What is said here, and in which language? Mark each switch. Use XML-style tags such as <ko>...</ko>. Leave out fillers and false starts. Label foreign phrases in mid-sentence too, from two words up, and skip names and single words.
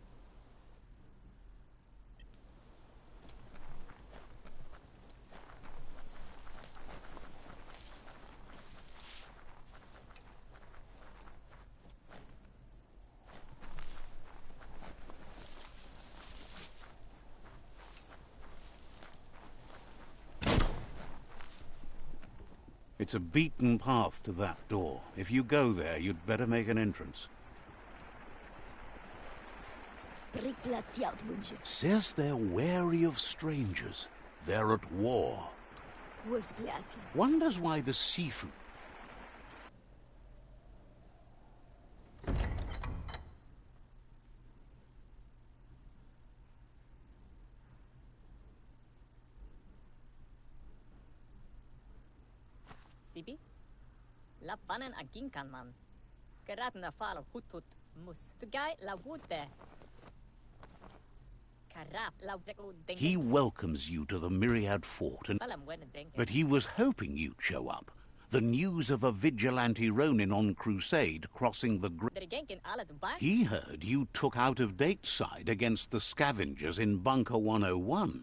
<en>It's a beaten path to that door. If you go there, you'd better make an entrance. Says they're wary of strangers. They're at war. Wonders why the Sifu... Sibi? La fanen aginkan man. Gerat na fal hutut mus. Tugai la wute. Karap la deng. He welcomes you to the Myriad Fort, but he was hoping you'd show up. The news of a vigilante Ronin on crusade crossing the He heard you took out-of-date side against the scavengers in Bunker 101.</en>